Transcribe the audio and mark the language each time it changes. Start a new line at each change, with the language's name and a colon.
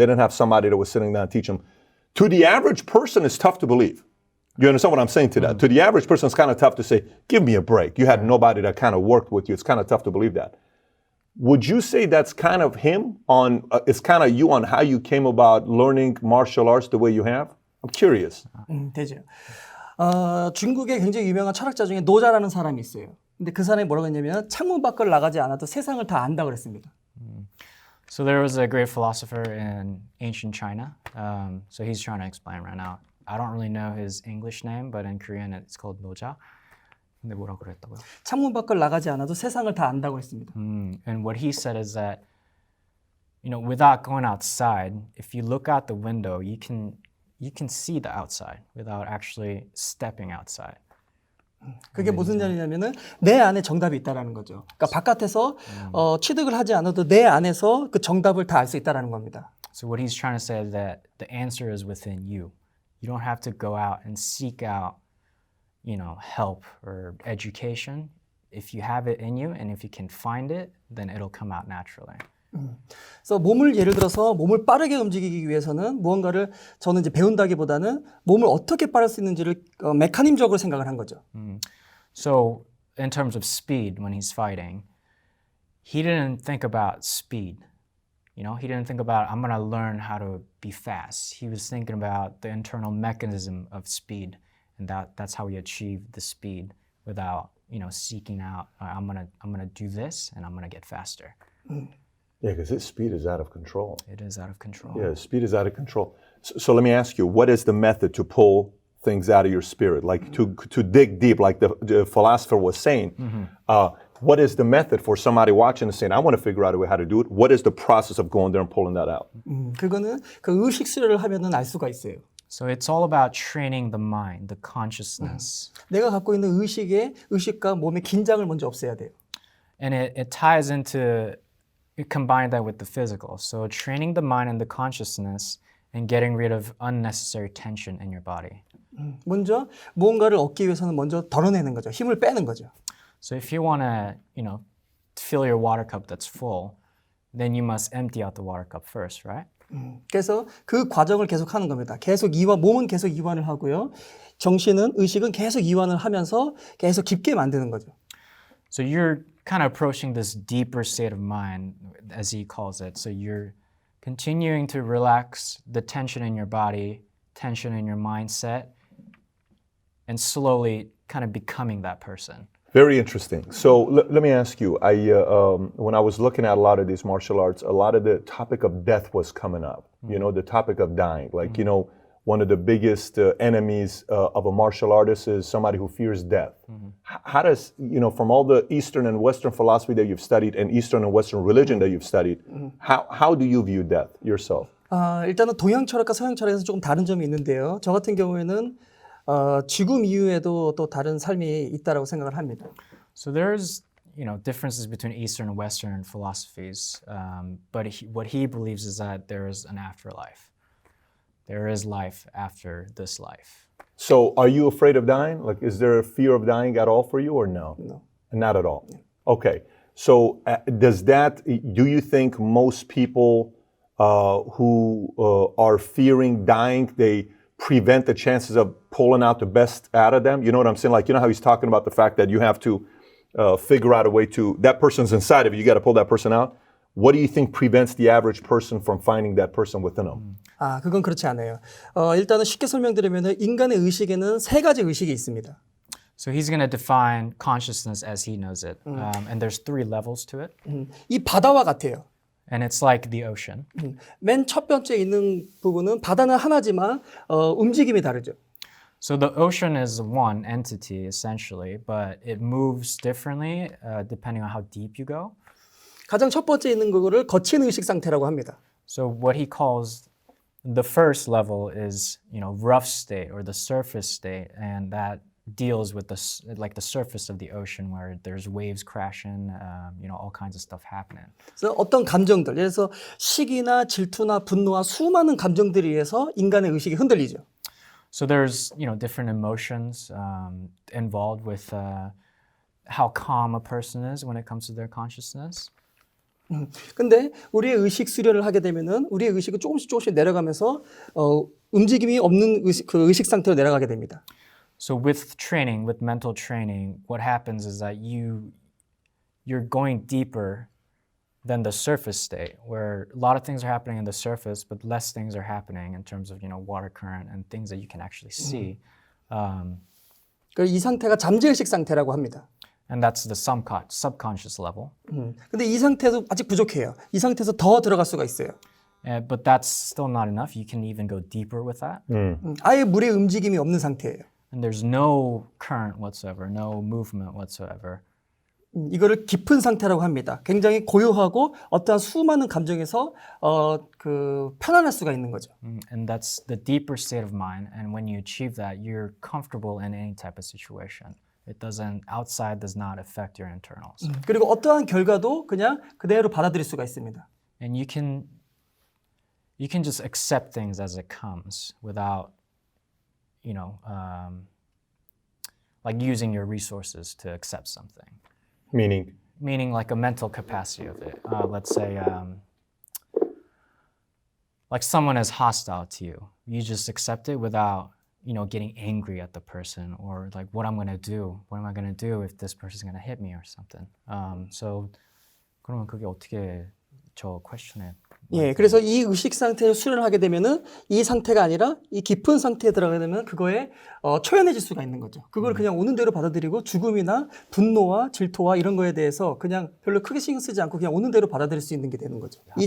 English: They didn't have somebody that was sitting down and teach them. To the average person, it's tough to believe. You understand what I'm saying to that? To the average person, it's kind of tough to say, give me a break. You had nobody that kind of worked with you. It's kind of tough to believe that. Would you say that's kind of him it's kind of you on how you came about learning martial arts the way you have? I'm curious.
Korean: 되죠. 중국에 굉장히 유명한 철학자 중에 노자라는 사람이 있어요. 근데 그 사람이 뭐라고 했냐면 창문 밖을 나가지 않아도 세상을 다 안다 그랬습니다.
English: So there was a great philosopher in ancient China. So he's trying to explain right now. I don't really know his English name, but in Korean it's called 노자.
Korean: 근데 뭐라고 그랬다고요? 창문 밖을 나가지 않아도 세상을 다 안다고 했습니다.
English: And what he said is that, without going outside, if you look out the window, you can see the outside without actually stepping outside.
Korean: 그게 무슨 말이냐면은 내 안에 정답이 있다라는 거죠. 그러니까 바깥에서 취득을 하지 않아도 내 안에서 그 정답을 다 알 수 있다라는 겁니다.
English: So what he's trying to say is that the answer is within you. You don't have to go out and seek out, help or education. If you have it in you and if you can find it, then it'll come out naturally.
Korean: 그래서 예를 들어서 몸을 빠르게 움직이기 위해서는 무언가를 저는 이제 배운다기보다는 몸을 어떻게 빠를 수 있는지를 메커니즘적으로 생각을 한 거죠.
English: So in terms of speed, when he's fighting, he didn't think about speed. He didn't think about, I'm going to learn how to be fast. He was thinking about the internal mechanism of speed, and that's how he achieved the speed without, seeking out, I'm gonna do this and I'm gonna get faster. Yeah, because his speed is out of control. It is out of control. Yeah, speed is out of control. So let me ask you, what is the method to pull things out of your spirit? Like to dig deep, like the philosopher was saying. What is the method for somebody watching and saying, I want to figure out a way how to do it? What is the process of going there and pulling that out?
Korean: 그거는 그 의식 수련을 하면은 알 수가 있어요.
English: So it's all about training the mind, the consciousness.
Korean: 내가 갖고 있는 의식과 몸의 긴장을 먼저 없애야 돼요.
English: And it ties into, you combine that with the physical. So training the mind and the consciousness and getting rid of unnecessary tension in your body.
Korean: 먼저 무언가를 얻기 위해서는 먼저 덜어내는 거죠. 힘을 빼는 거죠.
English: So if you want to, fill your water cup that's full, then you must empty out the water cup first, right?
Korean: 그래서 그 과정을 계속 하는 겁니다. 계속 몸은 계속 이완을 하고요. 의식은 계속 이완을 하면서 계속 깊게 만드는 거죠.
English: So you're kind of approaching this deeper state of mind, as he calls it. So you're continuing to relax the tension in your body, tension in your mindset, and slowly kind of becoming that person. Very interesting. So let me ask you, when I was looking at a lot of these martial arts, a lot of the topic of death was coming up, you know, the topic of dying. Like, you know, one of the biggest enemies of a martial artist is somebody who fears death. How does, you know, from all the Eastern and Western philosophy that you've studied and Eastern and Western religion that you've studied, how do you view death yourself?
Korean: 일단은 동양 철학과 서양 철학에서 조금 다른 점이 있는데요. 저 같은 경우에는 죽음 이후에도 또 다른 삶이 있다라고 생각을 합니다.
English: So there's, you know, differences between Eastern and Western philosophies, but what he believes is that there is an afterlife. There is life after this life. So are you afraid of dying? Like, is there a fear of dying at all for you or no? No. Not at all. Okay. So do you think most people who are fearing dying, they prevent the chances of pulling out the best out of them? You know what I'm saying? Like, you know how he's talking about the fact that you have to figure out a way to, that person's inside of you, you got to pull that person out. What do you think prevents the average person from finding that person within them?
Korean: 그건 그렇지 않아요. 일단은 쉽게 설명드리면 인간의 의식에는 세 가지 의식이 있습니다.
English: So he's going to define consciousness as he knows it. And there's 3 levels to it.
Korean: 이 바다와 같아요.
English: And it's like the ocean.
Korean: 맨 첫 번째 있는 부분은 바다는 하나지만 움직임이 다르죠.
English: So the ocean is one entity essentially, but it moves differently depending on how deep you go.
Korean: 가장 첫 번째 있는 그거를 거친 의식 상태라고 합니다.
English: So what he calls the first level is, you know, rough state or the surface state, and that deals with the surface of the ocean where there's waves crashing, you know, all kinds of stuff happening.
Korean: 그래서 어떤 감정들, 예를 들어서 시기나 질투나 분노와 수많은 감정들에 의해서 인간의 의식이 흔들리죠.
English: So there's, you know, different emotions involved with how calm a person is when it comes to their consciousness.
Korean: 근데 우리의 의식 수련을 하게 되면은 우리의 의식은 조금씩 내려가면서 움직임이 없는 의식 상태로 내려가게 됩니다.
English: So with training, with mental training, what happens is that you're going deeper than the surface state, where a lot of things are happening in the surface, but less things are happening in terms of, you know, water current and things that you can actually see.
Korean: 이 상태가 잠재의식 상태라고 합니다.
English: And that's the subconscious level.
Korean: 근데 이 상태도 아직 부족해요. 이 상태에서 더 들어갈 수가 있어요.
English: But that's still not enough. You can even go deeper with that.
Korean: 아예 물의 움직임이 없는 상태예요.
English: And there's no current whatsoever, no movement whatsoever.
Korean: 이거를 깊은 상태라고 합니다. 굉장히 고요하고 어떠한 수많은 감정에서 편안할 수가 있는 거죠.
English: And that's the deeper state of mind. And when you achieve that, you're comfortable in any type of situation. Outside does not affect your internals. 그리고 어떠한 결과도 그냥 그대로 받아들일 수가 있습니다. And you can just accept things as it comes without, you know, like using your resources to accept something. Meaning? Meaning like a mental capacity of it. Let's say, like someone is hostile to you. You just accept it without, you know, getting angry at the person or like what I'm going to do. What am I going to do if this person's going to hit me or something?
Korean: So 그러면 그게 어떻게 저 퀘스천에 예, 그래서 이 의식 상태를 수련을 하게 되면은 이 상태가 아니라 이 깊은 상태에 들어가게 되면 그거에 초연해질 수가 있는 거죠. 그걸 그냥 오는 대로 받아들이고 죽음이나 분노와 질투와 이런 거에 대해서 그냥 별로 크게 신경 쓰지 않고 그냥 오는 대로 받아들일 수 있는 게 되는 거죠.